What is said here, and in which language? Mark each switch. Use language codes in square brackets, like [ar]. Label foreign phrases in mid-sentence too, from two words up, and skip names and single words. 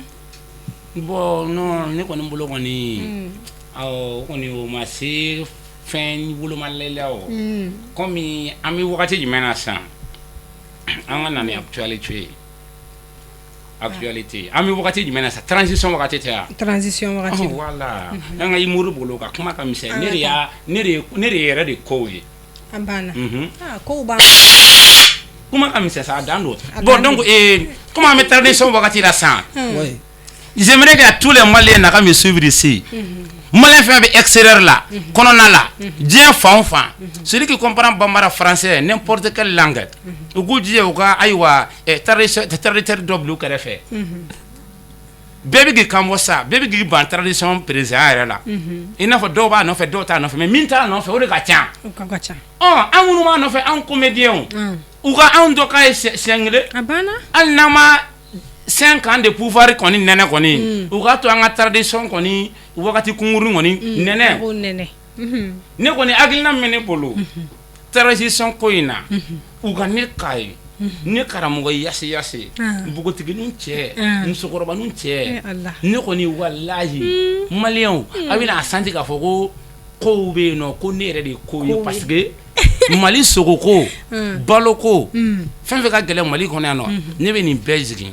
[bm] bon non ne kɔni bolo kɔni o kɔni o ma se fɛn wolomalɛla o komi an bɛ wagati jumɛn na sisan an ka na ni actualité an bɛ wagati jumɛn na sisan [fr] transition wagati [bm] tɛ yan [fr] transition wagati [bm] voilà an ka humour bolo ka kuma ka misɛn ne de yɛrɛ de kow ye an banna kow b'an kuma ka misɛn sa a dan don bon [fr] donc comme [bm] an bɛ [fr] transition wagati [bm] la sisan [fr] j'aimerais que tous les Maliens n'a qu'à me suivre ici. Malien fait avec extérieur là, [bm] kɔnɔna la, diɲɛ fan o fan. [fr] Celui qui comprend bambara français, n'importe quelle langue. [bm] U k'u jija u ka ayiwa traducteur dɔ bila u kɛrɛfɛ. Bɛɛ bɛ k'i kanbɔ sa, bɛɛ bɛ k'i ban [fr] tradition président [bm] yɛrɛ la. I n'a fɔ dɔw b'a nɔfɛ, dɔw t'a nɔfɛ, mais min t'a nɔfɛ o de ka ca. O ka ca. An minnu b'a nɔfɛ, an comédiens u ka anw dɔ k'a ye siɲɛ kelen. A banna. Hali n'an ma 5 [fr] ans de pouvoir [bm] kɔni nɛnɛ kɔni u k'a to an ka tradition kɔni wagati kunkurunin kɔni nɛnɛ ne kɔni hakilina min bɛ ne bolo transition ko in na u ka ne k'a ye ne karamɔgɔ yasi npogotiginin cɛ musokɔrɔbanin cɛ ne kɔni walahi maliyɛnw a bɛna a santi k'a fɔ ko kow bɛ yen nɔ ko ne yɛrɛ de ye ko ye [fr] parce que [bm] Mali sogoko baloko fɛn fɛn ka gɛlɛn Mali kɔnɔ yan nɔ ne bɛ nin bɛɛ jigin.